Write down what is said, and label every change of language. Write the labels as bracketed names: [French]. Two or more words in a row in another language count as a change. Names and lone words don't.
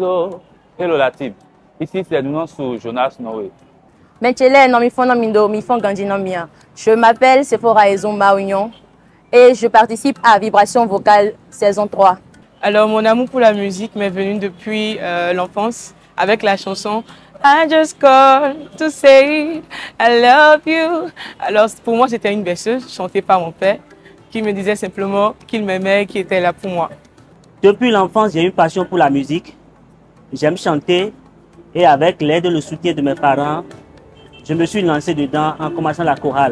[French] Hello la team, ici c'est le nom sous Jonas Noé. Je m'appelle Sephora Ezomba Union et je participe à Vibration Vocale saison 3. Alors mon amour pour la musique m'est venu depuis l'enfance avec la chanson I just call to say I love you. Alors pour moi c'était une berceuse chantée par mon père qui me disait simplement qu'il m'aimait, qu'il était là pour moi. Depuis l'enfance j'ai une passion pour la musique. J'aime chanter et avec l'aide et le soutien de mes parents, je me suis lancé dedans en commençant la chorale.